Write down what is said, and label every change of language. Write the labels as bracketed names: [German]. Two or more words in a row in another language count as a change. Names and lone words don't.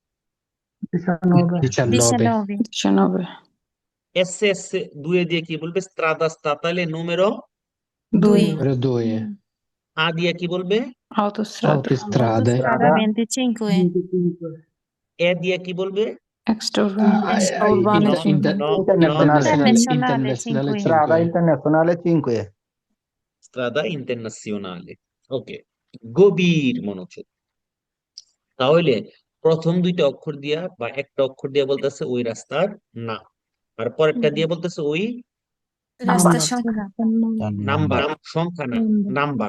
[Bangla] 19 96 এস দুয়ে দিয়ে কি বলবে, [Italian] strada statale numero, [Bangla] 2 numero 2 আ দিয়ে কি বলবে, autostrada autostrade Strada 25 এ দিয়ে কি বলবে, extraurbane inter- 5 inter- No, internazionale Internazionale internazionale 5 [Italian] Strada internazionale 5 strada internazionale. [Bangla] ওকে, গভীর মনোযোগ। তাহলে প্রথম দুইটা অক্ষর দিয়া বা একটা অক্ষর দিয়া বলতেছে ওই রাস্তার নাম, আর পরেরটা দিয়ে বলতেছে ওই Rasta সংখ্যা নাম্বার, সংখ্যা না, নাম্বার।